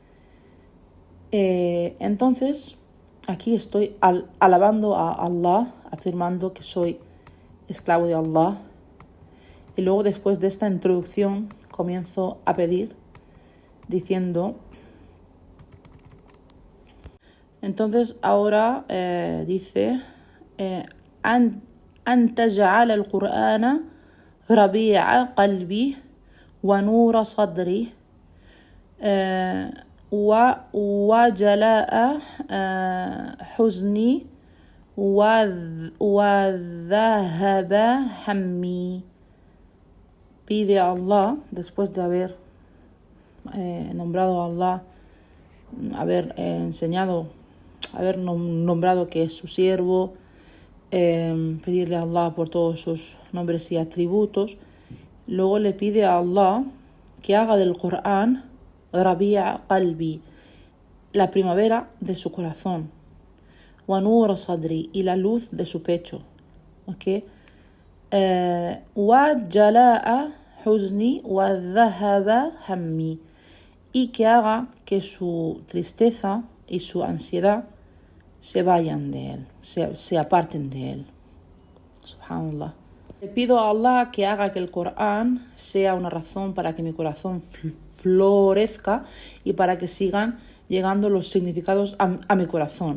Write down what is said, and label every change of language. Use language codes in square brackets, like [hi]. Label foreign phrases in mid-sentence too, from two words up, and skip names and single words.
[es] Entonces, aquí estoy alabando a Allah, afirmando que soy esclavo de Allah. Y luego, después de esta introducción, comienzo a pedir, diciendo... Entonces, ahora dice... [ar] أن تجعل القرآن ربيع قلبي ونور صدري وجلاء حزني وذهب همي. [es] Pide a Allah, después de haber nombrado a Allah, haber nombrado que es su siervo, pedirle a Allah por todos sus nombres y atributos. Luego le pide a Allah que haga del Corán [ar] ربيع قلبي, [es] la primavera de su corazón, [ar] ونور صدري, [es] y la luz de su pecho, ¿okay? [ar] وجلاء حزني وذهاب همي, [es] y que haga que su tristeza y su ansiedad se vayan de él, se aparten de él. Subhanallah. Le pido a Allah que haga que el Corán sea una razón para que mi corazón florezca y para que sigan llegando los significados a mi corazón.